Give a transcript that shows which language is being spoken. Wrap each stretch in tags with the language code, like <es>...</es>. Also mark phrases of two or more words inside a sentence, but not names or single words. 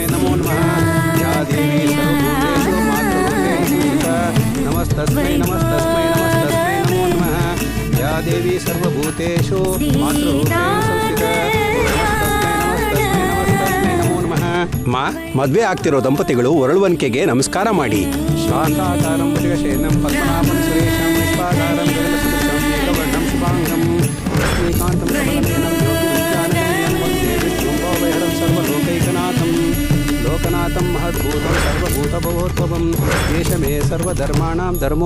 <sa>नमो नमः या देवी सर्वभूतेषु मातृरूपेण संस्थिता नमस्तस्मै नमस्तस्मै नमस्तस्मै नमो नमः या देवी सर्वभूतेषु मातृरूपेण संस्थिता नमस्तस्मै नमस्तस्मै नमो नमः.</sa> <kn>ಮದುವೆ ಆಗ್ತಿರೋ ದಂಪತಿಗಳು ಒರಳುವನಿಕೆಗೆ ನಮಸ್ಕಾರ ಮಾಡಿ.</kn> <sa>ಶಾಂತಾಕಾರಂ ಭುಜಗಶಯನಂ ಪದ್ಮನಾಭಂ ಸುರೇಶಂ ವಿಶ್ವಾಧಾರಂ ಗಗನಸದೃಶಂ ಮೇಘವರ್ಣಂ ಶುಭಾಂಗಂ ಲಕ್ಷ್ಮೀಕಾಂತಂ ಕಮಲನಯನಂ ಯೋಗಿವಿಜ್ಞಾನಗಮ್ಯಂ ವಂದೇ ವಿಷ್ಣುಂ ಸರ್ವಲೋಕೈಕನಾಥಂ ಲೋಕನಾಥಂ ಮಹದ್ಭೂತಂ ಸರ್ವಭೂತಭವೋದ್ಭವಂ ದೇಶಮೇ ಸರ್ವಧರ್ಮಾಣಾಂ ಧರ್ಮೋ</sa>